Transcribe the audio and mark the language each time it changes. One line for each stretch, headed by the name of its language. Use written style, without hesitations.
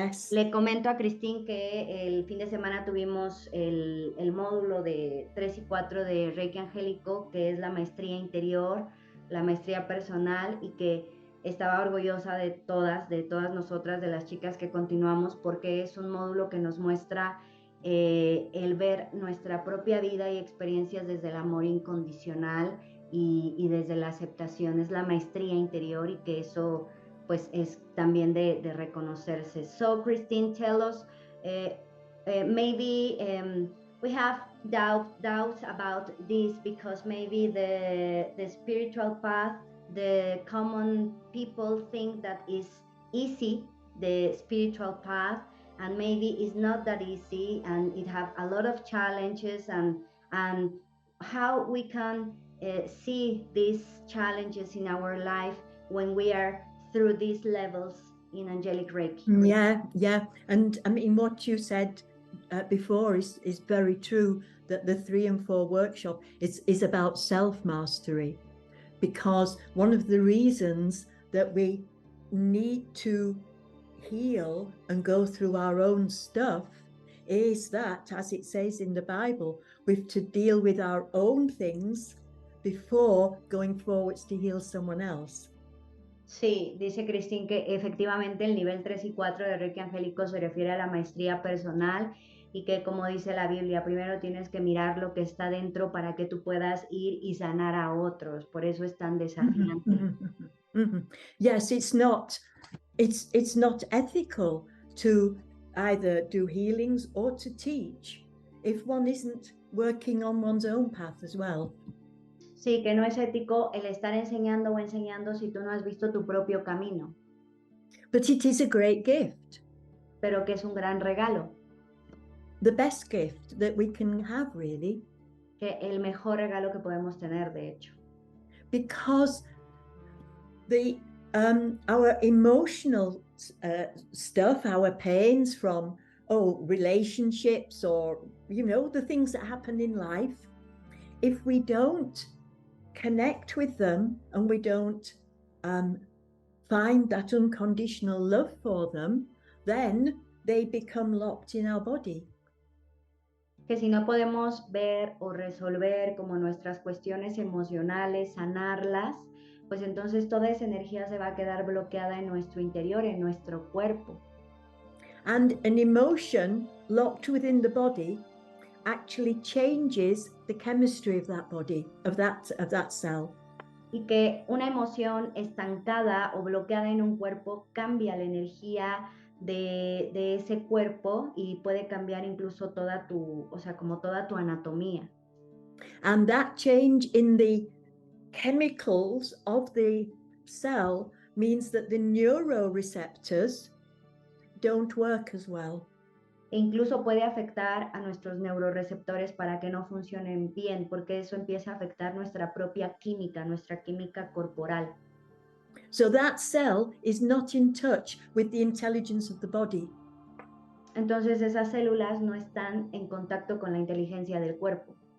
Spanish: Le comento a Christine que el fin de semana tuvimos el módulo de 3 y 4 de Reiki Angélico, que es la maestría interior, la maestría personal, y que estaba orgullosa de todas nosotras, de las chicas que continuamos, porque es un módulo que nos muestra el ver nuestra propia vida y experiencias desde el amor incondicional y desde la aceptación. Es la maestría interior y que eso pues es también de reconocerse.
English: So Christine, tell us, maybe we have doubts about this because maybe the spiritual path, the common people think that is easy, the spiritual path, and maybe it's not that easy, and it have a lot of challenges, and how we can see these challenges in our life when we are through these levels in Angelic Reiki. Yeah. And I mean, what you said before is very true, that the 3 and 4 workshop is about self-mastery, because one of the reasons that we need to heal and go through our own stuff is that, as it says in the Bible, we've to deal with our own things before going forwards to heal someone else.
Spanish: Sí, dice Christine que efectivamente el nivel 3 y 4 de Reiki Angélico se refiere a la maestría personal y que, como dice la Biblia, primero tienes que mirar lo que está dentro para que tú puedas ir y sanar a otros. Por eso es tan desafiante.
English: Yes, it's not ethical to either do healings or to teach if one isn't working on one's own path as well.
Spanish: Sí, que no es ético el estar enseñando o enseñando si tú no has visto tu propio camino,
English: But it is a great gift,
Spanish: pero que es un gran regalo,
English: the best gift that we can have, really,
Spanish: que el mejor regalo que podemos tener, de hecho.
English: because our emotional stuff, our pains from relationships, or the things that happen in life, if we don't connect with them and we don't find that unconditional love for them, then they become locked in our body.
Spanish: Que si no podemos ver o resolver como nuestras cuestiones emocionales, sanarlas, pues entonces toda esa energía se va a quedar bloqueada en nuestro interior, en nuestro cuerpo.
English: And an emotion locked within the body actually changes the chemistry of that body, of that cell.
Spanish: Y que una emoción estancada o bloqueada en un cuerpo cambia la energía de ese cuerpo y puede cambiar incluso toda tu anatomía.
English: And that change in the chemicals of the cell means that the neuroreceptors don't work as well.
Spanish: E incluso puede afectar a nuestros neuroreceptores para que no funcionen bien, porque eso empieza a afectar nuestra propia química, nuestra química corporal.
English: So that cell is not in touch with the intelligence of the body.
Spanish: Entonces esas células no están en contacto con la inteligencia del cuerpo.